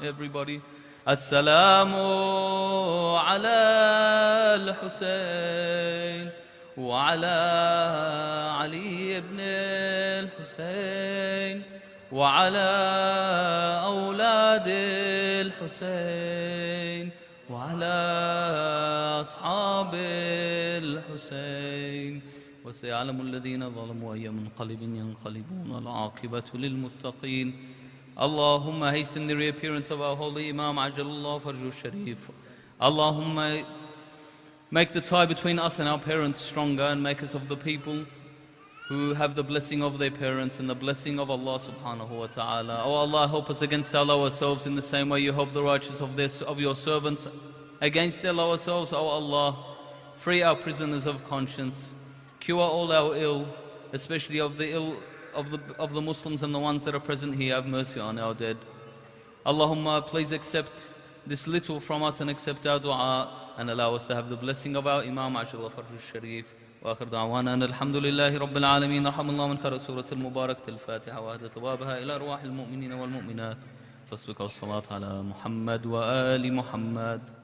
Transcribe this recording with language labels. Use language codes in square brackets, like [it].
[en] Everybody, [ar] السلام على الحسين وعلى علي بن الحسين وعلى أولاد الحسين وعلى أصحاب الحسين وسيعلم الذين ظلموا أي منقلب ينقلبون العاقبة للمتقين. [en] Allahumma hasten the reappearance of our holy Imam Ajalallah Farju Sharif. Allahumma make the tie between us and our parents stronger and make us of the people who have the blessing of their parents and the blessing of Allah subhanahu wa ta'ala. Oh Allah, help us against our lower selves in the same way you help the righteous of your servants against their lower selves. Oh Allah, free our prisoners of conscience, cure all our ill, especially of the ill of the Muslims and the ones that are present here. Have mercy on our dead. Allahumma, please accept this little from us and accept our dua and allow us to have the blessing of our Imam Ajalallah Farju Sharif. [ar] وآخر دعوانا أن الحمد لله رب العالمين. رحم الله من قرأ سورة المباركة الفاتحة وأهدى ثوابها إلى أرواح المؤمنين والمؤمنات. فاسبق الصلاة على محمد وآل محمد.